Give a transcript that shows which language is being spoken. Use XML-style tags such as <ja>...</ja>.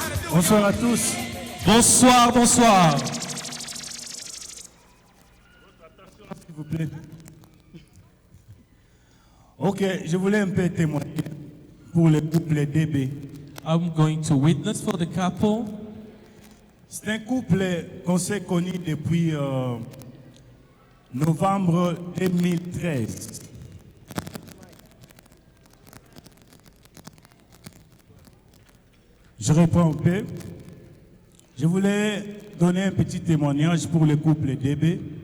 <fr>Bonsoir à tous. Bonsoir, bonsoir. S'il vous plaît. Ok, je voulais un peu témoigner pour le couple DB.</fr> <en>I'm going to witness for the couple.</en> <fr>C'est un couple qu'on s'est connu depuis novembre 2013. Je reprends un peu. Je voulais donner un petit témoignage pour le couple DB.</fr>